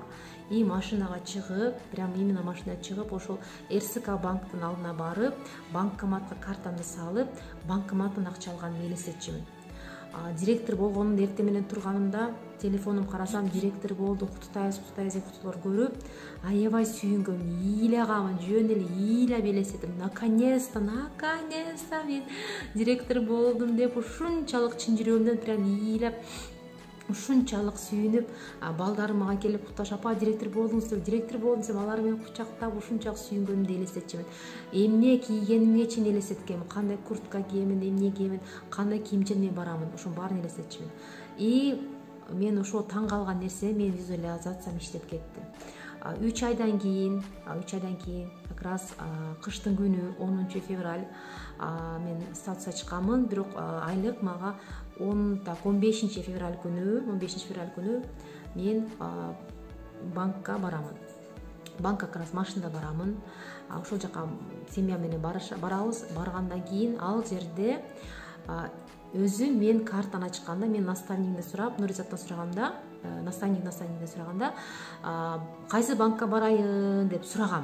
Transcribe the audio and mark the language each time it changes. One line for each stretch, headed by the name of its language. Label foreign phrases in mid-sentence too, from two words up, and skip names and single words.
Kyrgyz: Машинага чыгып, прям именно машинага чыгып, ошол РСК банктын алдына барып, банкоматка картамды салып, банкоматтан акча алганымды элестетчүмүн. Директор болгонумду эртең менен турганымда телефонум карасам, директор болду, куттутайбыз деп куттуулар көрүп, аябай сүйүнгөм, ыйлагамын, жөн эле ыйлап элестетим. Наконец-то мен директор болдум деп ушунчалык чын жүрөгүмдөн прям ыйлап, ушунчалык сүйүнүп, балдарым мага келип кутташып, апа директор болдуңуз деп, алар менен кучактап ушунчалык сүйүнгөнүмдү элестетчүмүн. Эмне кийгенимге чейин элестеткем, кандай куртка кийемин, эмне кийемин, кандай кийимчен мен барамын, ошонун баарын элестетчүмүн. Мен ошол таң калган нерсе менин визуализациям иштеп кетти. 3 айдан кийин,
Russian: как раз
Kyrgyz: кыштын күнү 10 февраль мен статус ачканмын, бирок айлык мага 15 февраль күнү мен банкка барамын. Банкка
Russian: как раз
Kyrgyz: машинада барамын. Ошол жака семья менен барабыз. Баргандан кийин ал жерде өзү мен картаны ачканда, мен наставнигимден сурап, Нуризаттан сураганда, наставнигимден сураганда, кайсы банкка барайын деп сурагам.